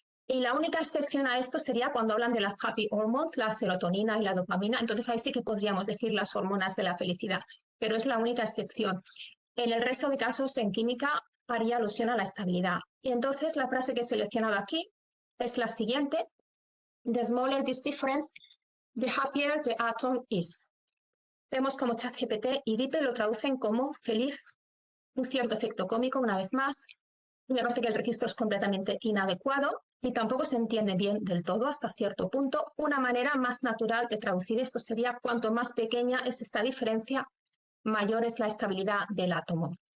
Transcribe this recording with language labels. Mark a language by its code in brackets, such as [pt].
[es] Y la única excepción a esto sería cuando hablan de las [en] happy hormones, [es] la serotonina y la dopamina. Entonces ahí sí que podríamos decir las hormonas de la felicidad, pero es la única excepción. En el resto de casos, en química, haría alusión a la estabilidad. Y entonces la frase que he seleccionado aquí es la siguiente. [en] The smaller this difference, the happier the atom is. [es] Vemos como ChatGPT y DeepL lo traducen como feliz, un cierto efecto cómico, una vez más. Me parece que el registro es completamente inadecuado y tampoco se entiende bien del todo hasta cierto punto. Una manera más natural de traducir esto sería cuanto más pequeña es esta diferencia, mayor es la estabilidad del átomo.